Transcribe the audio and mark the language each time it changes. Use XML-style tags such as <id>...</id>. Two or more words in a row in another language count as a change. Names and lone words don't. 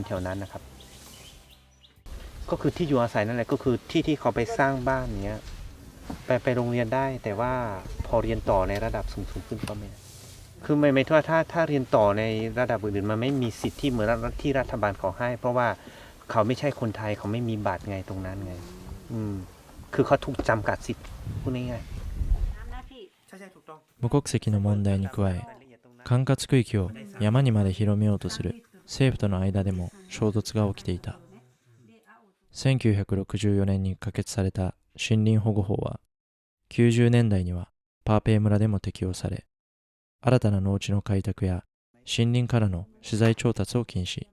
<th>แถวนั้นนะครับก็คือที่อยู่อาศัยนั่นแหละก็คือที่เขาไปสร้างบ้านเนี้ยไปโรงเรียนได้แต่ว่าพอเรียนต่อในระดับสูงขึ้นก็ไม่คือไม่ทั่วถ้าเรียนต่อในระดับอื่นๆมันไม่มีสิทธิ์ที่เหมือนที่รัฐบาลเขาให้เพราะว่าเขาไม่ใช่คนไทยเขาไม่มีบัตรไงตรงนั้นไงคือเขาถูกจำกัดสิทธิ์พูดง่าย</th> <ja>無国籍の問題に加え、管轄区域を山にまで広めようとする政府との間でも衝突が起きていた。1964年に可決された森林保護法は、90年代にはパーペイ村でも適用され、新たな農地の開拓や森林からの資材調達を禁止。</ja>